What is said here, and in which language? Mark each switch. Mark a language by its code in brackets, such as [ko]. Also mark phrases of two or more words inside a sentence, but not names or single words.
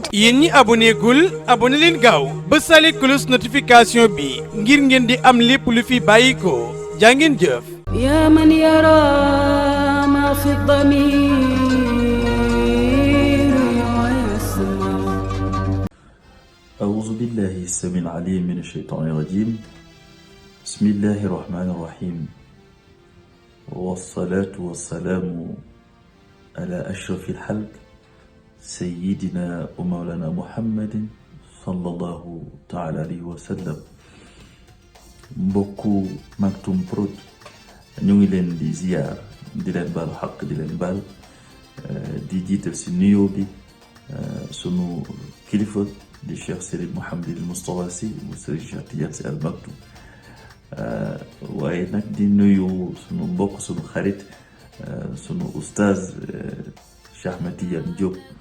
[wo] yéen ñi aboné gul aboné leen gaaw ba sale [fr] cloche notification [wo] bi ngir ngeen di am lépp lu fi bàyyi ko jaa ngeen jëf. [ar] يا من يرى ما في الضمير ويسمع. أعوذ بالله السميع العليم من الشيطان الرجيم بسم الله الرحمن الرحيم والصلاة والسلام على أشرف الخلق سيدنا ومولانا محمد صلى الله تعالى عليه وسلم [wo] mbokku Maktoum Prod ñu ngi leen di ziyaar di leen baal xaq di leen baal di jiital si nuyoo bi sunu kilifa di Cheikh Serigne Mouhamadul Moustapha Sy mu Serigne Cheikh Tidiane Sy Al Maktoum waaye nag di nuyu sunu mbokk sunu xarit sunu oustaz Cheikh Ahmed Tidiane Diop